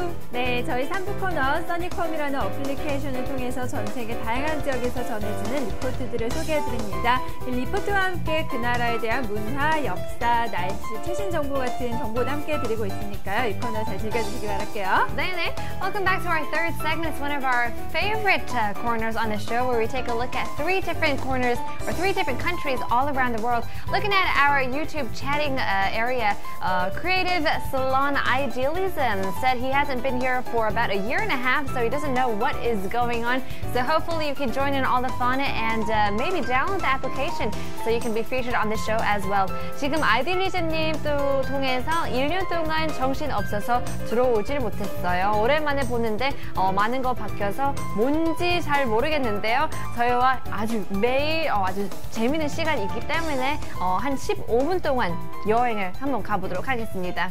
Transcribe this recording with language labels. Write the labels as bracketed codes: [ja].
[ko] 네, 저희 3부 코너 써니컴이라는 어플리케이션을 통해서 전 세계 다양한 지역에서 전해지는 리포트들을 소개해드립니다. 이 리포트와 함께 그 나라에 대한 문화, 역사, 날씨, 최신 정보 같은 정보도 함께 드리고 있으니까요. 이 코너 잘 즐겨주시기 바랄게요. 네네. [en] Welcome back to our third segment. It's one of our favorite corners on the show where we take a look at three different corners or three different countries all around the world. Looking at our YouTube chatting area, Creative Salon Idealism said he hasn't been here for about a year and a half, so he doesn't know what is going on. So hopefully you can join in all the fun and maybe download the application so you can be featured on the show as well. [ko] 지금 아이디리즘님 또 통해서 1년 동안 정신 없어서 들어오질 못했어요. 오랜만에 보는데 많은 거 바뀌어서 뭔지 잘 모르겠는데요. 저희와 아주 매일 아주 재미있는 시간이 있기 때문에 한 15분 동안 여행을 한번 가보도록 하겠습니다.